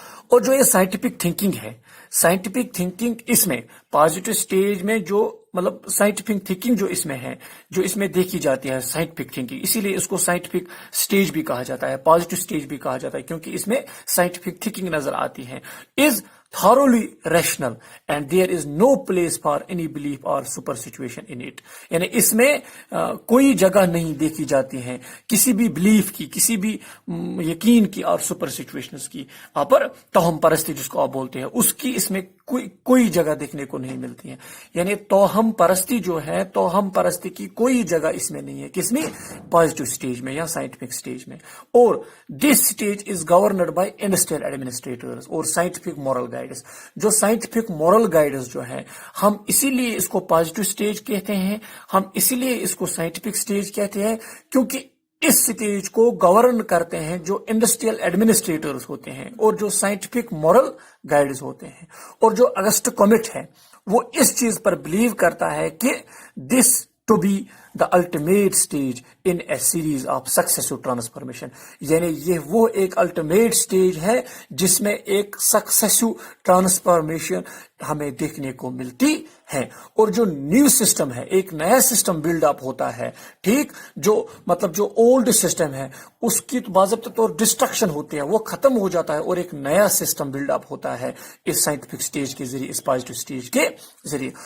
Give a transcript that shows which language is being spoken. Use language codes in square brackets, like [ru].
[ur] اور جو یہ سائنٹیفک تھنکنگ اس میں پازیٹو سٹیج میں جو مطلب سائنٹیفک تھنکنگ جو اس میں ہے, جو اس میں دیکھی جاتی ہے سائنٹیفک تھنکنگ, اسی لیے اس کو سائنٹیفک سٹیج بھی کہا جاتا ہے, پازیٹو سٹیج بھی کہا جاتا ہے, کیونکہ اس میں سائنٹیفک تھنکنگ نظر آتی ہے. [en] Is thoroughly rational and there is no place for any belief or superstition in it. [ur] یعنی اس میں کوئی جگہ نہیں دیکھی جاتی ہے کسی بھی بلیف کی, کسی بھی یقین کی اور سپرسٹیشنز کی, پر توہم پرستی جس کو آپ بولتے ہیں, اس کی اس میں کوئی جگہ دیکھنے کو نہیں ملتی ہے. یعنی توہم پرستی جو ہے, توہم پرستی کی کوئی جگہ اس میں نہیں ہے, کس میں, پازیٹو سٹیج میں یا سائنٹیفک سٹیج میں. [en] اور this stage is governed by industrial administrators اور scientific moral guide. [ur] جو سائنٹیفک مورل گائیڈنس جو ہے, ہم اسی لیے اس کو پازیٹو سٹیج کہتے ہیں, ہم اسی لیے اس کو سائنٹیفک سٹیج کہتے ہیں, کیونکہ اس سٹیج کو گورن کرتے ہیں جو انڈسٹریل ایڈمنسٹریٹرز ہوتے ہیں اور جو سائنٹیفک مورل گائیڈز ہوتے ہیں. اور جو اگسٹ کومٹ ہے وہ اس چیز پر بلیو کرتا ہے کہ دس [en] to be the ultimate stage in a series of successive transformation. [ur] یعنی یہ وہ ایک الٹیمیٹ سٹیج ہے جس میں ایک سکسیسو ٹرانسفارمیشن ہمیں دیکھنے کو ملتی ہے. اور جو نیو سسٹم ہے، ایک نیا سسٹم بلڈ اپ ہوتا ہے، ٹھیک، جو مطلب جو اولڈ سسٹم ہے اس کی باضابطہ طور ڈسٹرکشن ہوتی ہے، وہ ختم ہو جاتا ہے اور ایک نیا سسٹم بلڈ اپ ہوتا ہے اس سائنٹیفک سٹیج کے ذریعے، اس پازیٹیو سٹیج کے ذریعے.